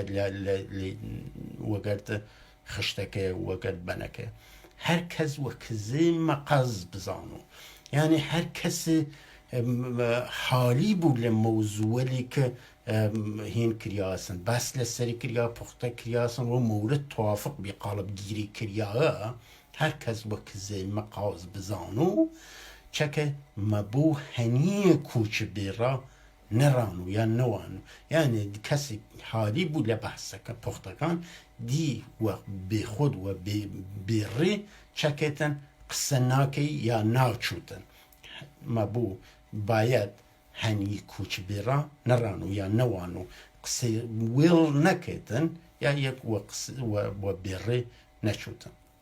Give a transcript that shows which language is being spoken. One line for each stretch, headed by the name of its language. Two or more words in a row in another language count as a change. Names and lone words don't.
Southern Kurdish: وەگەرد خشتەکە وەگەرد بەنەکە هەر کەس وە کزێ مەقاز بزانۆ یعنی هەر کەسێ حالی بوو لە مەوزووەلی کە هین کریاسن بەس لەسەری کریا پوختە کریاسن و
Persian: مورد توافق
Southern Kurdish: بی قالبگیری کریاە هەر کەس وە کزێ مەقاز بزانۆ چەکە مەبوو هەنیە کوچ بێڕا نەڕان و یان نەوان و یانێ کەسێک حالی بوو لە بەحسەکە پوختەکان دی وە بێخۆد وە بێڕێ چەکێتن قسە ناکەی یا ناچوتن مەبوو باید هەنی کوچ بێڕا نەڕان و یا نەوان و قسە وێڵ نەکێتن یا یەک وە بێڕێ نەچوتن